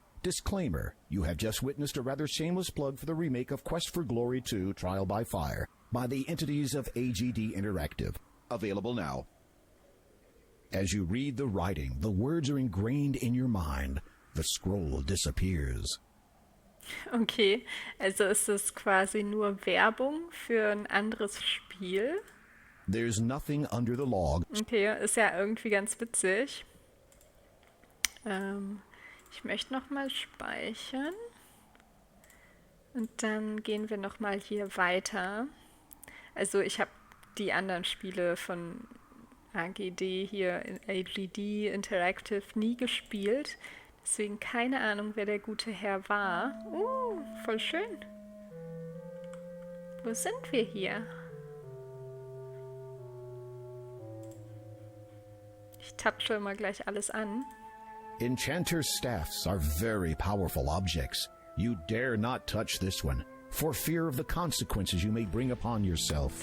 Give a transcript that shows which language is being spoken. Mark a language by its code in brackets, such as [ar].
[en] Disclaimer, you have just witnessed a rather shameless plug for the remake of Quest for Glory 2 Trial by Fire by the entities of AGD Interactive. Available now. As you read the writing, the words are ingrained in your mind. The scroll disappears. [de] Okay, also ist es quasi nur Werbung für ein anderes Spiel. [en] There's nothing under the log. [de] Okay, ist ja irgendwie ganz witzig. Ich möchte nochmal speichern. Und dann gehen wir nochmal hier weiter. Also ich habe die anderen Spiele von AGD hier, in AGD Interactive, nie gespielt. Deswegen keine Ahnung, wer der gute Herr war. Voll schön. Wo sind wir hier? Ich tapsche immer gleich alles an. [en] Enchanter Staffs are very powerful objects. You dare not touch this one, for fear of the consequences you may bring upon yourself.